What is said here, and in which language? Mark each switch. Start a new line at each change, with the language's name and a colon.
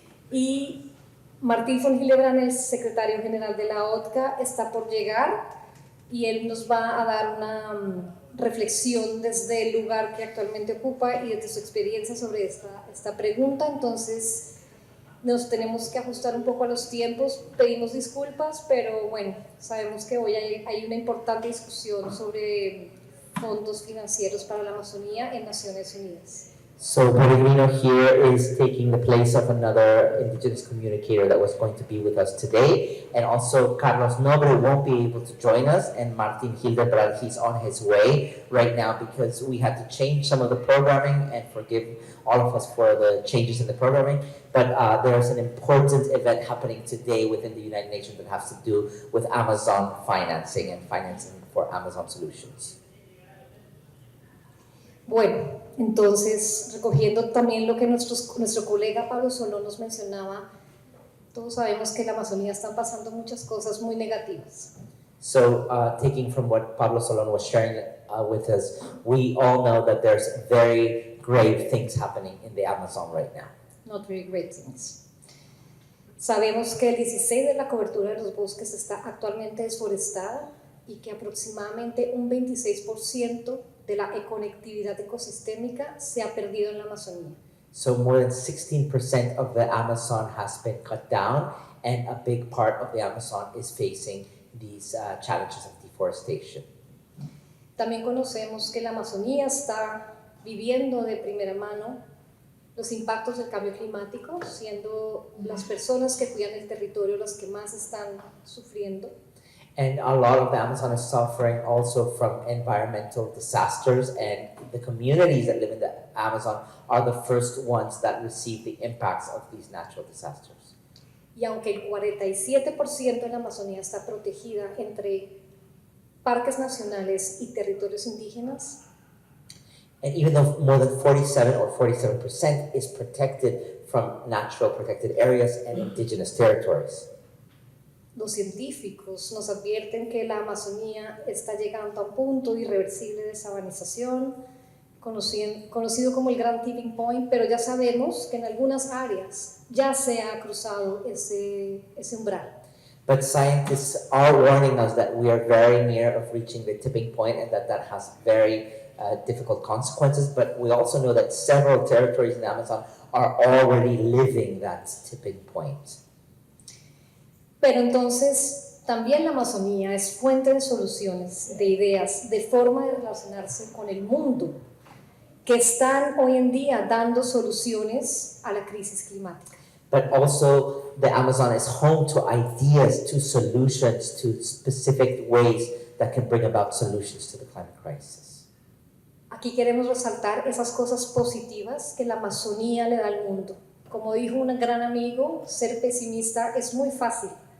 Spanish: Y Martín von Hillebrand, el secretario general de la OTCA, está por llegar y él nos va a dar una reflexión desde el lugar que actualmente ocupa y desde su experiencia sobre esta pregunta. Entonces nos tenemos que ajustar un poco a los tiempos, pedimos disculpas, pero bueno, sabemos que hoy hay una importante discusión sobre fondos financieros para la Amazonía en Naciones Unidas.
English: So Peregrino here is taking the place of another indigenous communicator that was going to be with us today. And also Carlos Nobre won't be able to join us, and Martin Hildebrand, he's on his way right now because we had to change some of the programming, and forgive all of us for the changes in the programming. But there's an important event happening today within the United Nations that has to do with Amazon financing and financing for Amazon solutions.
Spanish: Bueno, entonces, recogiendo también lo que nuestro colega Pablo Solón nos mencionaba, todos sabemos que en la Amazonía están pasando muchas cosas muy negativas.
English: So taking from what Pablo Solon was sharing with us, we all know that there's very grave things happening in the Amazon right now. Not very great things.
Spanish: Sabemos que el 16% de la cobertura de los bosques está actualmente desforestada y que aproximadamente un 26% de la conectividad ecosistémica se ha perdido en la Amazonía.
English: So more than 16% of the Amazon has been cut down, and a big part of the Amazon is facing these challenges of deforestation.
Spanish: También conocemos que la Amazonía está viviendo de primera mano los impactos del cambio climático, siendo las personas que cuidan el territorio las que más están sufriendo.
English: And a lot of the Amazon is suffering also from environmental disasters, and the communities that live in the Amazon are the first ones that receive the impacts of these natural disasters.
Spanish: Y aunque el 47% de la Amazonía está protegida entre parques nacionales y territorios indígenas,
English: And even though more than 47% is protected from natural protected areas and indigenous territories,
Spanish: los científicos nos advierten que la Amazonía está llegando a un punto irreversible de sabanización, conocido como el Gran Tipping Point, pero ya sabemos que en algunas áreas ya se ha cruzado ese umbral.
English: but scientists are warning us that we are very near of reaching the tipping point, and that has very difficult consequences. But we also know that several territories in the Amazon are already living that tipping point.
Spanish: Pero entonces también la Amazonía es fuente de soluciones, de ideas, de forma de relacionarse con el mundo, que están hoy en día dando soluciones a la crisis climática.
English: But also the Amazon is home to ideas, to solutions, to specific ways that can bring about solutions to the climate crisis.
Spanish: Aquí queremos resaltar esas cosas positivas que la Amazonía le da al mundo. Como dijo un gran amigo, ser pesimista es muy fácil.